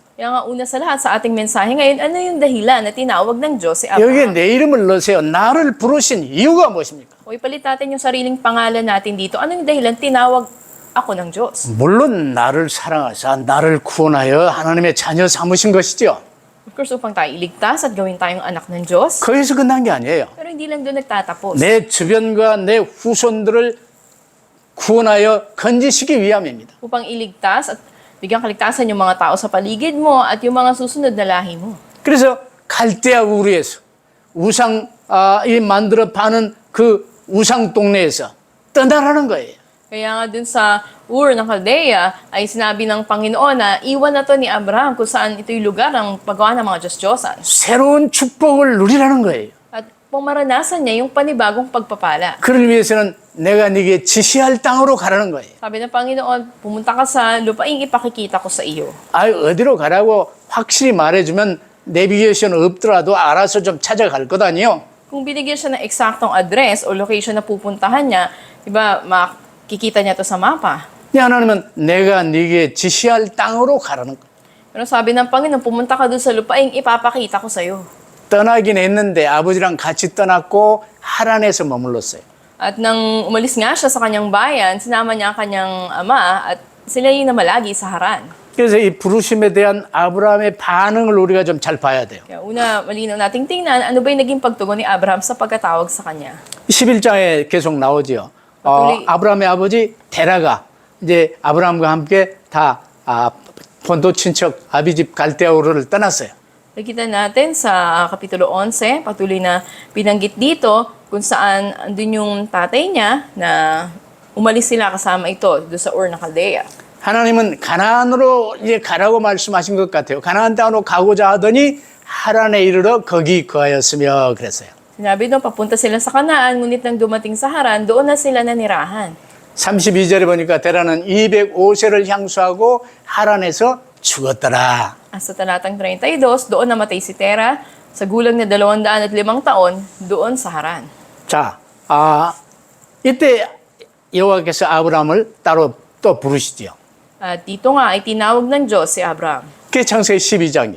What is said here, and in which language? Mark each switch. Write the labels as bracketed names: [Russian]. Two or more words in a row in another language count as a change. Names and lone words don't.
[Filipino] Kaya nga una sa lahat sa ating mensahe ngayon, ano yung dahilan na tinawag ng Diyos si [Korean] 여기에 [Filipino] Abraham? [Korean] 내 이름을 넣으세요. 나를 부르신 이유가 무엇입니까? [Filipino] O ipalit natin yung sariling pangalan natin dito. Ano yung dahilan tinawag ako ng Diyos? [Korean] 물론 나를 사랑하사 나를 구원하여 하나님의 자녀 삼으신 것이죠. [English] Of course, [Filipino] upang tayo iligtas at gawin tayong anak ng Diyos. [Korean] 거기서 끝난 게 아니에요. [Filipino] Pero hindi lang doon nagtatapos. [Korean] 내 주변과 내 후손들을 구원하여 건지시기 위함입니다. [Filipino] Upang iligtas at bigyan kaligtasan yung mga tao sa paligid mo at yung mga susunod na lahi mo. [Korean] 그래서 갈대아 우르에서 이 만들어 파는 그 우상 동네에서 떠나라는 거예요. [Filipino] Kaya nga dun sa Ur ng Caldea ay sinabi ng Panginoon na iwan na to ni Abraham kung saan ito'y lugar ng paggawa ng mga Diyos-Diyosan. [Korean] 새로운 축복을 누리라는 거예요. [Filipino] At pumaranasan niya yung panibagong pagpapala. [Korean] 그를 위해서는 내가 네게 지시할 땅으로 가라는 거예요. [Filipino] Sabi ng Panginoon, pumunta ka sa lupaing ipakikita ko sa iyo. [Korean] 어디로 가라고 확실히 말해주면 내비게이션 없더라도 알아서 좀 찾아갈 것 아니에요. [Filipino] Kung binigyan siya ng eksaktong address o location na pupuntahan niya, diba, makikita niya to sa mapa. [Korean] 하나님은 내가 네게 지시할 땅으로 가라는 거예요. [Filipino] Pero sabi ng Panginoon, pumunta ka doon sa lupaing ipapakita ko sa iyo. [Korean] 떠나긴 했는데 아버지랑 같이 떠났고 하란에서 머물렀어요. [Filipino] At nang umalis nga siya sa kanyang bayan, sinama niya ang kanyang ama at sila yung namalagi sa Haran. [Korean] 그래서 이 부르심에 대한 아브라함의 반응을 우리가 좀 잘 봐야 돼요. [Filipino] Kaya una, malinaw nating tingnan, ano ba yung naging pagtugon ni Abraham sa pagkatawag sa kanya? [Korean] 11장에 계속 나오죠. 아브라함의 아버지 데라가 이제 아브라함과 함께 다 본토 친척 아비집 갈대아 우르를 떠났어요. [Filipino] Nakita natin sa Kapitulo 11, patuloy na binanggit dito kung saan andun yung tatay niya na umalis sila kasama ito doon sa Ur ng Caldea. [Korean] 하나님은 가나안으로 이제 가라고 말씀하신 것 같아요. 가나안 땅으로 가고자 하더니 하란에 이르러 거기 거하였으며 그랬어요. [Filipino] Sinabi doon, papunta sila sa Kanaan, ngunit nang dumating sa Haran, doon na sila nanirahan. [Korean] 32절에 보니까 데라는 205세를 향수하고 하란에서 죽었더라. [Filipino] Sa talatang 32, doon namatay si Tera sa gulang na 205 taon doon sa Haran. [Korean] 자, 이때 여호와께서 아브라함을 따로 또 부르시죠. [Filipino] At dito nga ay tinawag ng Diyos si Abraham. [Korean] 그게 창세기 12장이에요.